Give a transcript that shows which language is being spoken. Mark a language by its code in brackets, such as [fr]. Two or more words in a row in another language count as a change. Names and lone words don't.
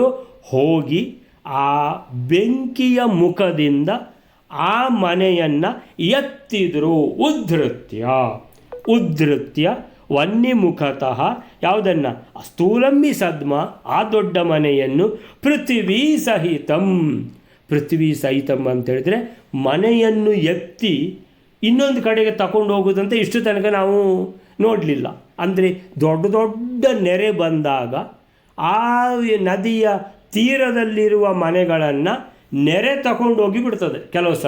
[kn] ಹೋಗಿ ಆ ಬೆಂಕಿಯ ಮುಖದಿಂದ ಆ ಮನೆಯನ್ನು ಎತ್ತಿದರು. [sa] ಉದ್ಧೃತ್ಯ, ಉದ್ಧೃತ್ಯ ವನ್ನಿ ಮುಖತಃ ಯಾವುದನ್ನು? ಸ್ಥೂಲಮ್ಮಿ ಸದ್ಮ, [kn] ಆ ದೊಡ್ಡ ಮನೆಯನ್ನು [sa] ಪೃಥ್ವಿ ಸಹಿತಂ. ಪೃಥ್ವಿ ಸಹಿತಂ [kn] ಅಂತೇಳಿದರೆ ಮನೆಯನ್ನು ಎತ್ತಿ ಇನ್ನೊಂದು ಕಡೆಗೆ ತಗೊಂಡು ಹೋಗೋದಂತ ಇಷ್ಟು ತನಕ ನಾವು ನೋಡಲಿಲ್ಲ. ಅಂದರೆ ದೊಡ್ಡ ದೊಡ್ಡ ನೆರೆ ಬಂದಾಗ ಆ ನದಿಯ ತೀರದಲ್ಲಿರುವ ಮನೆಗಳನ್ನು ನೆರೆ ತಗೊಂಡೋಗಿ ಬಿಡ್ತದೆ ಕೆಲವು ಸಲ.